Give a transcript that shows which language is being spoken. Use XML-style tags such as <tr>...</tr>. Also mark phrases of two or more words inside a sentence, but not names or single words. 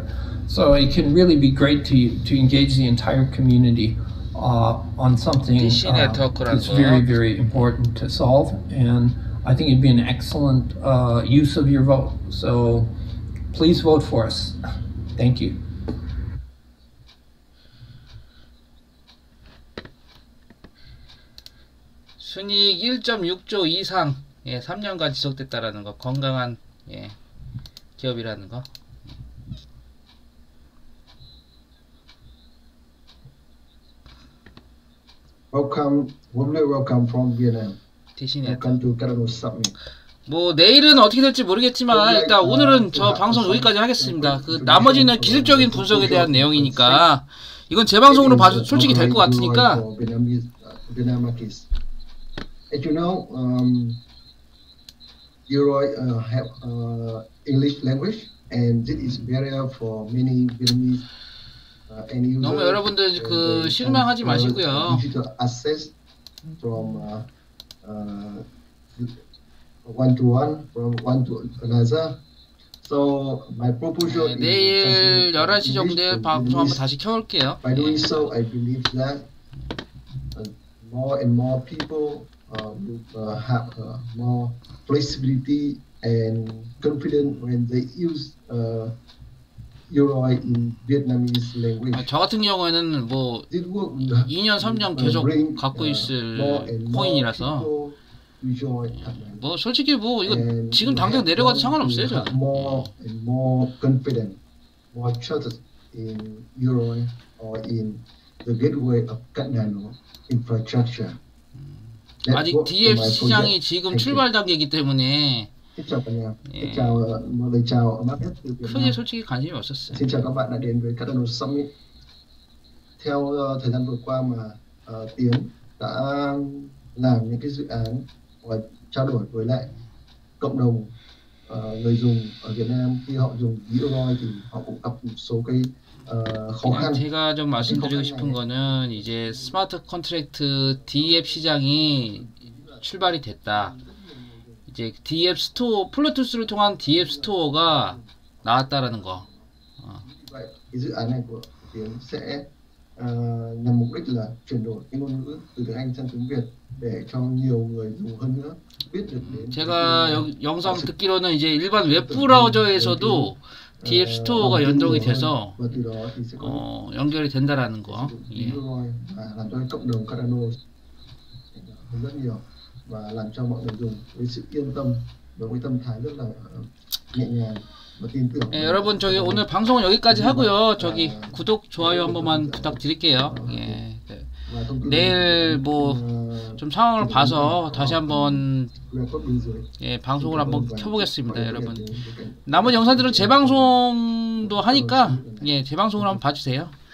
<en>So it can really be great to engage the entire community on something that's very, very important to solve. And I think it'd be an excellent use of your vote. So please vote for us. Thank you.</en> <ko>순이익 1.6조 이상 3년간 지속됐다라는 거, 건강한 기업이라는 거.</ko> <en>Welcome, warmly welcome from Vietnam. Welcome to CARDANO Summit.</en> <ko>뭐 내일은 어떻게 될지 모르겠지만 일단 오늘은 저 방송 여기까지 하겠습니다. 그 나머지는 기술적인 분석에 대한 내용이니까 이건 제 방송으로 봐도 솔직히 될 것 같으니까.</ko> <en>As you know, Euroi have English language, and this is barrier for many Vietnamese end users.</en> <ko>너무 여러분들 그 실망하지 마시고요.</ko> <en>Digital access from one to one, from one to another. So my proposal</en> <ko>내일 11시 정도에 방송 한번 다시 켜볼게요.</ko> <en>By doing so, I believe that more and more people will have more flexibility and confidence when they use Yoroi in Vietnamese language.</en> <ko>저 같은 경우에는 뭐 2년 3년 계속 갖고 있을 코인이라서 뭐 솔직히 뭐 이거 지금 당장 내려가도 상관없어요. 저는.</ko> <en>More and more confident, more trusted in Yoroi or in the gateway of CARDANO infrastructure.</en> <ko>아직 DF 시장이 지금 출발 단계이기 때문에 크게 솔직히 관심이 없었어요.</ko> <vi>Xin chào các bạn đã đến với CARDANO Summit. Theo thời gian vừa qua mà Tiến đã làm những cái dự án và trao đổi với lại cộng đồng người dùng ở Việt Nam khi họ dùng Yoroi thì họ cũng gặp một số cái khó khăn.</vi> <ko>제가 좀 말씀드리고 싶은 거는 이제 스마트 컨트랙트 DF 시장이 출발이 됐다. 이제 DF 스토어, 플루투스를 통한 DF 스토어가 나왔다라는 거.</ko> <vi>Cái dự án này của Tiến sẽ nhằm mục đích là chuyển đổi cái ngôn ngữ từ tiếng Anh sang tiếng Việt để cho nhiều người dùng hơn nữa biết được đến.</vi> <ko>제가 영상 듣기로는 이제 일반 웹 브라우저에서도 DF 스토어가 연동이 돼서 연결이 된다라는 거. 예.</ko> <vi>làm cho cộng đồng CARDANO rất nhiều và làm cho mọi người dùng với sự yên tâm và với tâm thái rất là nhẹ nhàng và tin tưởng.</vi> <ko>예, 여러분 저기 오늘 방송은 여기까지 하고요. 저기 구독 좋아요 한 번만 부탁드릴게요. 예. 내일 뭐 좀 상황을 봐서 다시 한번 예, 방송을 한번 켜보겠습니다, 여러분. 남은 영상들은 재방송도 하니까 예, 재방송을 한번 봐주세요.</ko>